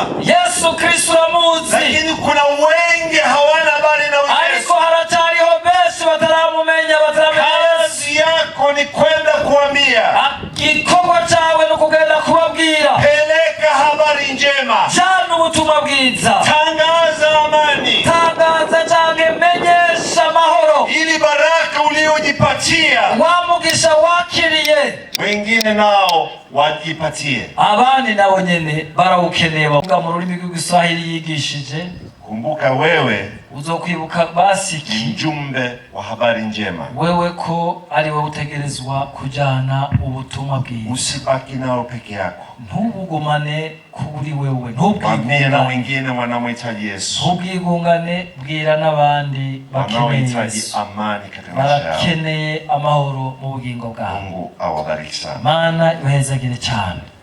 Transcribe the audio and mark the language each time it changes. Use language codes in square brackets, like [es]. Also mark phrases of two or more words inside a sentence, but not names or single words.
[rn] Yesu Kristo uramuzi, [sw] lakini kuna wengi hawana habari na Yesu. [rn] Ariko haracyariho benshi bataramumenya, [sw] kazi yako ni kwenda kuambia. [rn] Igikorwa cyawe ni kugenda kubabwira. [sw] Peleka habari njema, [rn] jana ubutumwa bwiza, [sw] tangaza amani, [rn] tangaza cyangwa menyesha amahoro, [sw] ili baraka uliojipatia [rn] wamugisha wakiriye [sw] wengine nao wajipatie. [rn] Abandi nabo nyene barawukeneye. Bavuga mu rurimi rw'Igiswahili yigishije. [sw] Kumbuka wewe [rn] uzokwibuka basiki [sw] mjumbe wa habari njema. [rn] Wewe ko ari wowe utegerezwa kujana ubutumwa bwiza. [sw] Usibaki nao peke yako. [rn] Ntubugumane kuri wewe. Ntubwigungane [sw] na wengine wanamhitaji Yesu. [rn] Ntubwigungane, bwira n'abandi [sw] bakeneye amani katika maisha yao. [rn] Barakeneye amahoro mu bugingo bwabo. [sw] Mungu awabariki sana. [rn] Mana ibahezagire cyane.